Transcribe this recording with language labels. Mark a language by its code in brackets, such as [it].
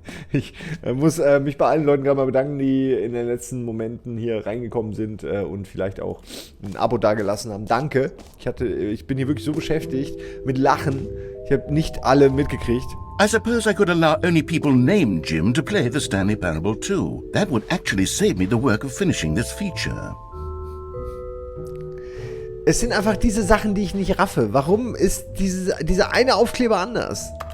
[de] Ich muss mich bei allen Leuten gerade mal bedanken, die in den letzten Momenten hier reingekommen sind und vielleicht auch ein Abo dagelassen haben. Danke. Ich bin hier wirklich so beschäftigt mit Lachen. Ich habe nicht alle mitgekriegt. [en] I suppose I could allow only people named Jim to play the Stanley Parable 2. That would actually save me the work of finishing this feature. [de] Es sind einfach diese Sachen, die ich nicht raffe. Warum ist dieser eine Aufkleber anders?